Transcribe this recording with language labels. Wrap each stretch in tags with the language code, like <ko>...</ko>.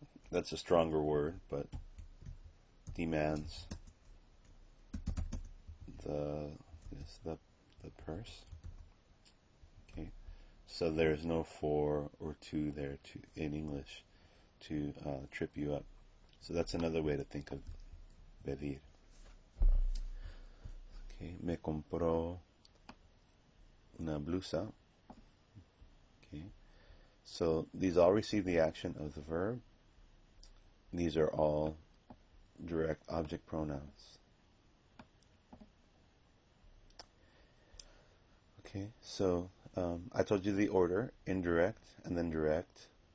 <en>That's a stronger word, but demands the purse. Okay, so there's no for or to there in English to trip you up. So that's another way to think of pedir.</en> <es>Okay, me compró una blusa.</es> <en>Okay, so these all receive the action of the verb. These are all direct object pronouns. Okay, so I told you the order: indirect and then direct.</en>